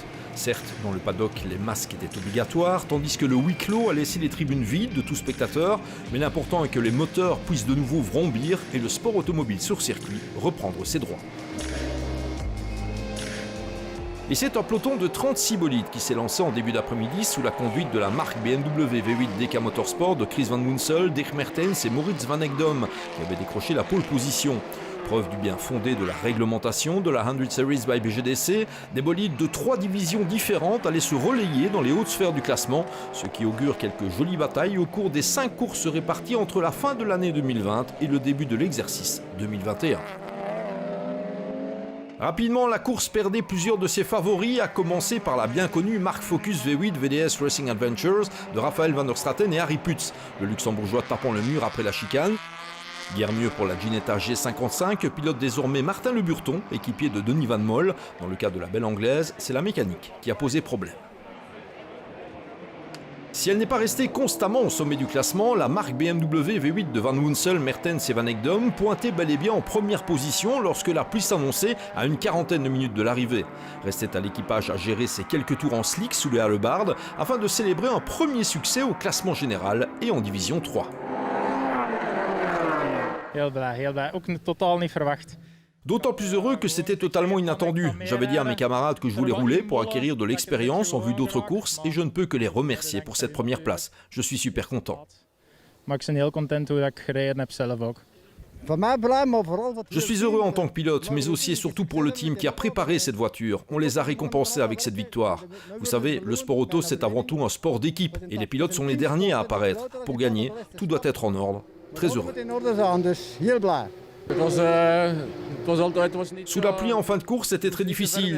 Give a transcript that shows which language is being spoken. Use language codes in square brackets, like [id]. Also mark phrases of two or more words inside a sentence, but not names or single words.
[fr] Certes, dans le paddock, les masques étaient obligatoires, tandis que le huis clos a laissé les tribunes vides de tout spectateur, mais l'important est que les moteurs puissent de nouveau vrombir et le sport automobile sur circuit reprendre ses droits. Et c'est un peloton de 36 bolides qui s'est lancé en début d'après-midi sous la conduite de la marque BMW V8 DK Motorsport de Chris Van Munsell, Dirk Mertens et Moritz Van Ekdom qui avaient décroché la [en] pole position. [fr] Preuve du bien fondé de la réglementation de la 100 Series by BGDC, des bolides de 3 divisions différentes allaient se relayer dans les hautes sphères du classement, ce qui augure quelques jolies batailles au cours des 5 courses réparties entre la fin de l'année 2020 et le début de l'exercice 2021. Rapidement, la course perdait plusieurs de ses favoris, à commencer par la bien connue marque Focus V8 VDS Racing Adventures de Raphaël van der Straten et Harry Putz, le luxembourgeois tapant le mur après la chicane. Guère mieux pour la Ginetta G55, pilote désormais Martin Le Burton, équipier de Denis Van Moll. Dans le cas de la belle anglaise, c'est la mécanique qui a posé problème. Si elle n'est pas restée constamment au sommet du classement, la marque BMW V8 de Van Munsell, Mertens et Van Ekdom pointait bel et bien en première position lorsque la pluie s'annonçait à une quarantaine de minutes de l'arrivée. Restait à l'équipage à gérer ses quelques tours en slick sous les hallebardes afin de célébrer un premier succès au classement général et en division 3. [nl] Heel blij. Ook totaal niet verwacht. [fr] D'autant plus heureux que c'était totalement inattendu. J'avais dit à mes camarades que je voulais rouler pour acquérir de l'expérience en vue d'autres courses et je ne peux que les remercier pour cette première place. Je suis super content. [nl] Maar ik ben heel content hoe ik gereden heb zelf ook. [fr] Je suis heureux en tant que pilote, mais aussi et surtout pour le team qui a préparé cette voiture. On les a récompensés avec cette victoire. Vous savez, le sport auto, c'est avant tout un sport d'équipe et les pilotes sont les derniers à apparaître. Pour gagner, tout doit être en ordre. Très heureux. Sous la pluie en fin de course, c'était très difficile.